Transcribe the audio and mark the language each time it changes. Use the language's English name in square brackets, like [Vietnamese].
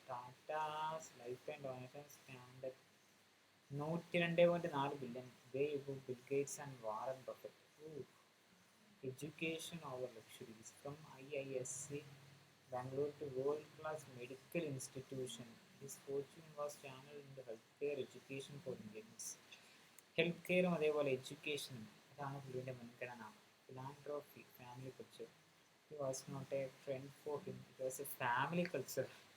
[English] Tata's lifetime donations stand at 102.4 billion, way above Bill Gates and Warren Buffett. Education over luxuries. From IISc Bangalore to world-class medical institution, his fortune was channeled into healthcare education for Indians. [Malayalam] Healthcare അതേപോലെ എഡ്യൂക്കേഷനും, അതാണ് പുള്ളിൻ്റെ മുൻഗണന. ഫിലാൻഡ്രോഫി, family culture. [English] It was not a trend for him, it was a family culture.